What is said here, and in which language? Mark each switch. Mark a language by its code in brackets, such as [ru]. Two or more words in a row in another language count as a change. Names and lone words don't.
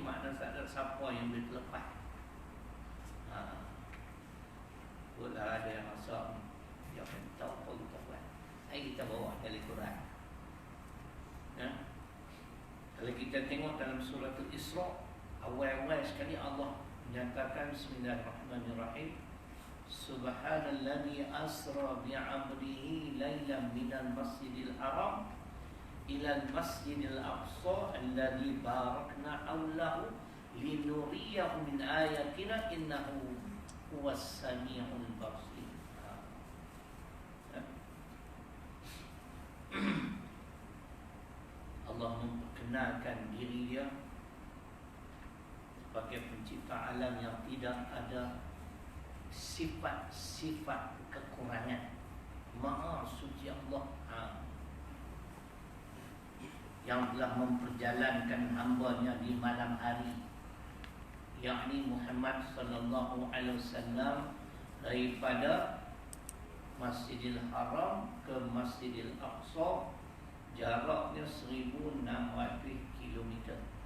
[ms] Makna tak ada siapa yang boleh terlepas. Boleh ada yang rasa dia tahu apa kita buat. Hai, kita bawa dari Quran. Kalau kita tengok dalam surah Al-Isra, awal-awal sekali Allah menyatakan [ar] بسم الله الرحمن الرحيم سبحان الذي أسرى بعبده ليلا من المسجد الحرام إلى المسجد الأقصى الذي باركنا حوله لنريه من آياتنا إنه هو السميع البصير. [ms] Allah memperkenalkan diri dia sebagai pencipta alam yang tidak ada sifat-sifat kekurangan. Maha suci Allah, yang telah memperjalankan hambanya di malam hari, yakni Muhammad [ar] صلى الله عليه وسلم, [ms] daripada Masjidil Haram ke Masjidil Aqsa, jaraknya 1,600 kilometer.